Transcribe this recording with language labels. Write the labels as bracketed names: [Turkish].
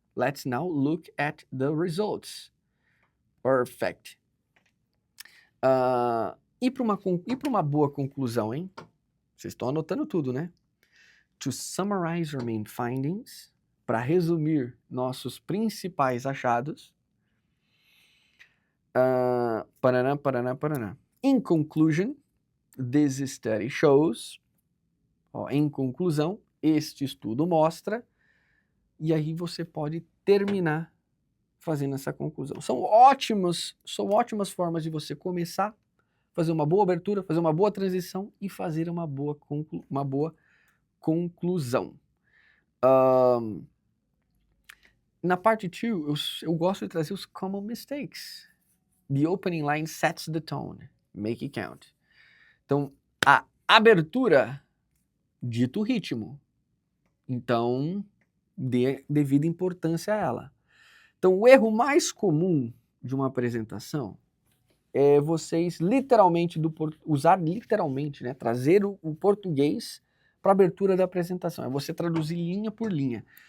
[English] Let's now look at the results. Perfect. [Portuguese] E para uma boa conclusão, hein? Vocês estão anotando tudo, né? [English] To summarize our main findings, [Portuguese] para resumir nossos principais achados. Paraná. [English] In conclusion, this study shows. [Portuguese] Em conclusão, este estudo mostra. E aí você pode terminar fazendo essa conclusão. São ótimas formas de você começar, fazer uma boa abertura, fazer uma boa transição e fazer uma boa conclusão. Na parte 2, eu gosto de trazer os common mistakes. [English] The opening line sets the tone. Make it count. [Portuguese] Então, a abertura dita o ritmo. Então, dê devida importância a ela. Então, o erro mais comum de uma apresentação é vocês usar literalmente, né, trazer o português para a abertura da apresentação. É você traduzir linha por linha.